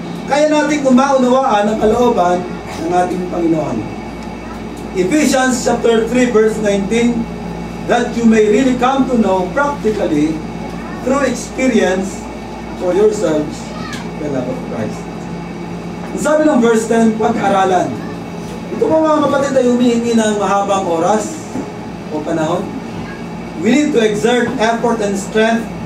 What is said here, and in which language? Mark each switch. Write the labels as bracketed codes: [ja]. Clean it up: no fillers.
[tl] Kaya nating umaunawaan ang kalooban ng ating Panginoon. [en] Ephesians chapter 3 verse 19, that you may really come to know practically through experience for yourselves the love of Christ. [tl] Ang sabi ng verse 10, pag-aralan. Ito po mga kapatid ay humihingi ng mahabang oras o panahon. [en] We need to exert effort and strength.